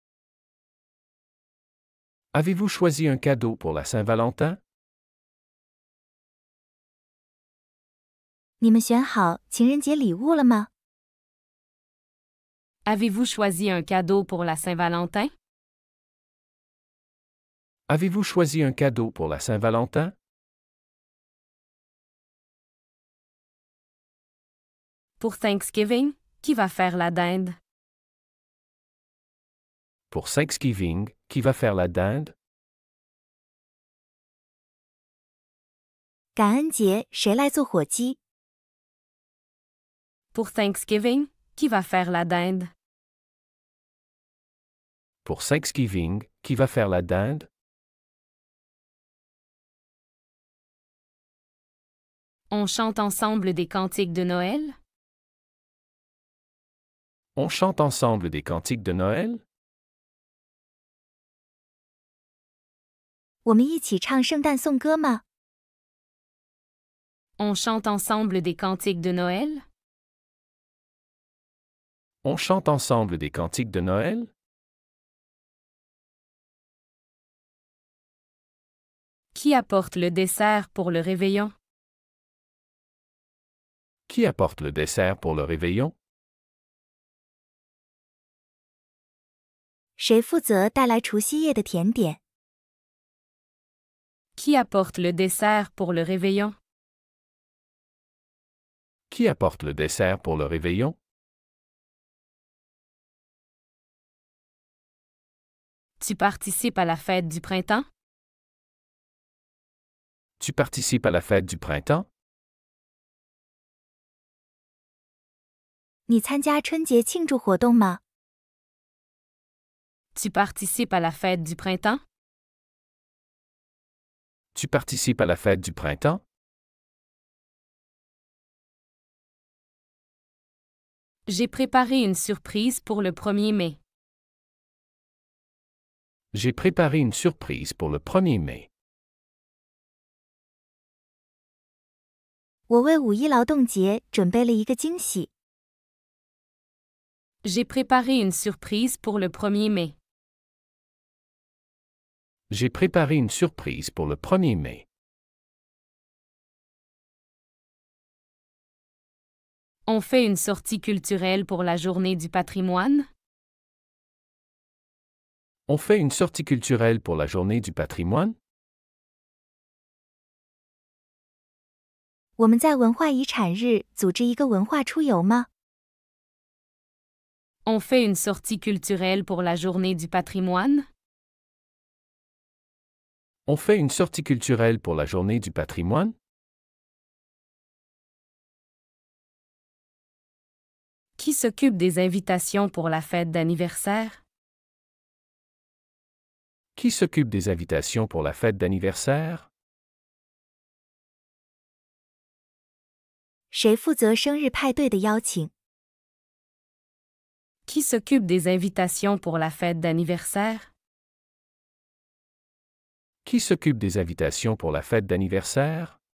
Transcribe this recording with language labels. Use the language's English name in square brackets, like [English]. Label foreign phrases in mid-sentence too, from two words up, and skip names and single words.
[French] Avez-vous choisi un cadeau pour la Saint-Valentin? [Chinese] 你们选好情人节礼物了吗？ [French] Avez-vous choisi un cadeau pour la Saint-Valentin? Avez-vous choisi un cadeau pour la Saint-Valentin? Pour Thanksgiving, qui va faire la dinde? Pour Thanksgiving, qui va faire la dinde? [Chinese] 感恩节谁来做火鸡？ [French] Pour Thanksgiving, qui va faire la dinde? Pour Thanksgiving, qui va faire la dinde? On chante ensemble des cantiques de Noël? On chante ensemble des cantiques de Noël? [Chinese] 我们一起唱圣诞颂歌吗？ [French] On chante ensemble des cantiques de Noël? On chante ensemble des cantiques de Noël? Qui apporte le dessert pour le réveillon? Qui apporte le dessert pour le réveillon? [Chinese] 谁负责带来除夕夜的甜点？ [French] Qui apporte le dessert pour le réveillon? Qui apporte le dessert pour le réveillon? Tu participes à la fête du printemps? Tu participes à la fête du printemps? [Chinese] 你参加春节庆祝活动吗？ [French] Tu participes à la fête du printemps? Tu participes à la fête du printemps? J'ai préparé une surprise pour le 1er mai. J'ai préparé une surprise pour le 1er mai. [Chinese] 我为五一劳动节准备了一个惊喜。 [French] J'ai préparé une surprise pour le 1er mai. J'ai préparé une surprise pour le 1er mai. On fait une sortie culturelle pour la journée du patrimoine? On fait une sortie culturelle pour la journée du patrimoine? [Chinese] 我们在文化遗产日组织一个文化出游吗？ [French] On fait une sortie culturelle pour la journée du patrimoine? On fait une sortie culturelle pour la journée du patrimoine? Qui s'occupe des invitations pour la fête d'anniversaire? Qui s'occupe des invitations pour la fête d'anniversaire? [Chinese] 谁负责生日派对的邀请？ [French] Qui s'occupe des invitations pour la fête d'anniversaire? Qui s'occupe des invitations pour la fête d'anniversaire?